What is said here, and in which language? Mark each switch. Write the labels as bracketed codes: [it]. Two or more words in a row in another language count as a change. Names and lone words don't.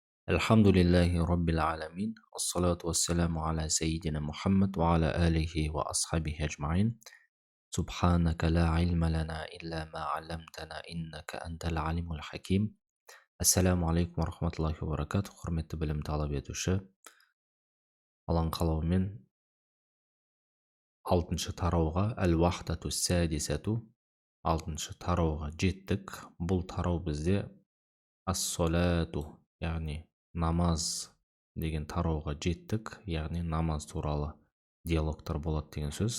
[ar] الحمد لله رب العالمين والصلاة والسلام على سيدنا محمد وعلى آله وأصحابه أجمعين. سبحانك لا علم لنا إلا ما علمتنا إنك أنت العليم الحكيم. السلام عليكم رحمة الله وبركاته. [kk] Құрметті білім талап етуші, Алланың қалауымен 6-шы тарауға [ar] الوحدة السادسة [kk] 6-шы тарауға жеттік. Бұл тарау бізде ас-солату, яғни намаз деген тарауға жеттік, яғни намаз туралы диалогтар болады деген сөз.